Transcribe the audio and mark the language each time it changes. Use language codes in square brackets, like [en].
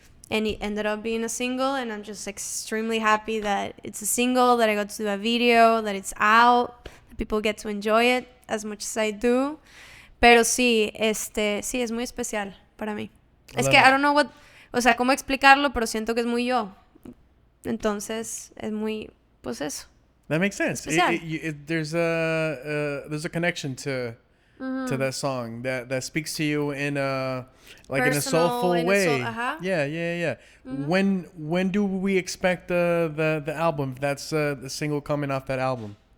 [en] And it ended up being a single, and I'm just extremely happy that it's a single, that I got to do a video, that it's out, that people get to enjoy it as much as I do. [es] Pero sí, sí, es muy especial para mí. Es que [en] I don't know [es] o sea, cómo explicarlo, pero siento que es muy yo. Entonces, es muy, pues eso. [en] That makes sense. There's a connection to that song that speaks to you in a like personal, in a soulful way. Yeah. When do we expect the album? If that's the single coming off that album.